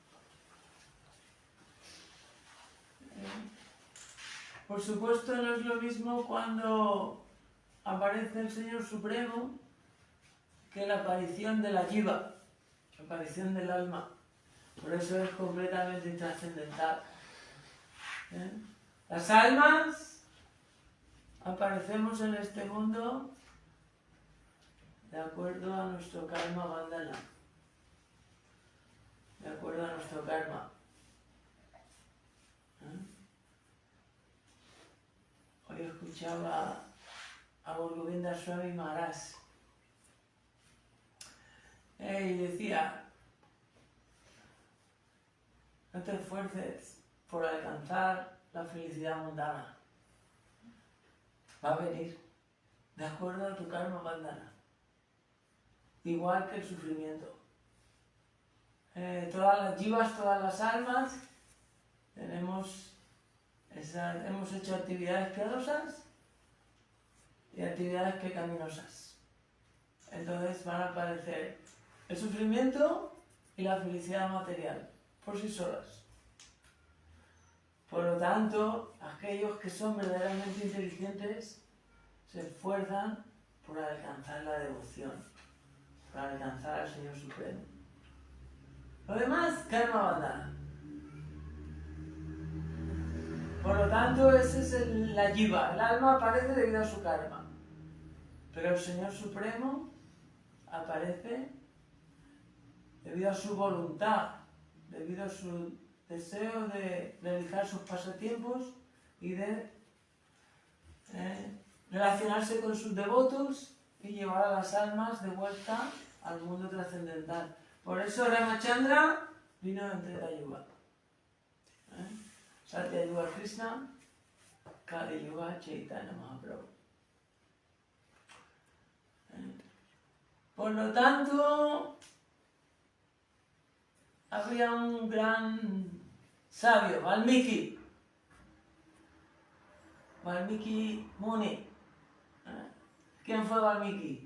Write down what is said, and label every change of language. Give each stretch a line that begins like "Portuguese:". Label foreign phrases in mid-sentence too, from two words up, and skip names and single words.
Spanish: Por supuesto, no es lo mismo cuando aparece el Señor Supremo que la aparición de la jiva, la aparición del alma. Por eso es completamente trascendental. Las almas aparecemos en este mundo de acuerdo a nuestro
Sanskrit: कर्म बन्धन,
Spanish: de acuerdo a nuestro karma. Hoy escuchaba a Govinda Swami Maharaj y decía: no te esfuerces por alcanzar la felicidad mundana, va a venir de acuerdo a tu
Sanskrit: कर्म बन्धन,
Spanish: igual que el sufrimiento. Todas las jivas, todas las almas hemos hecho actividades piadosas y actividades pecaminosas. Entonces van a aparecer el sufrimiento y la felicidad material por sí solas. Por lo tanto, aquellos que son verdaderamente inteligentes se esfuerzan por alcanzar la devoción, por alcanzar al Señor Supremo. Lo demás,
Sanskrit: कर्म बन्धन.
Spanish: Por lo tanto, esa es la jiva. El alma aparece debido a su karma. Pero el Señor Supremo aparece debido a su voluntad, debido a su deseo de realizar sus pasatiempos y de relacionarse con sus devotos y llevar a las almas de vuelta al mundo trascendental. Por eso Ramachandra vino en Treta Yuga. Satya Yuga Krishna, Kali Yuga Chaitanya Mahaprabhu. Por lo tanto, había un gran sabio, Valmiki Muni. ¿Quién fue Valmiki?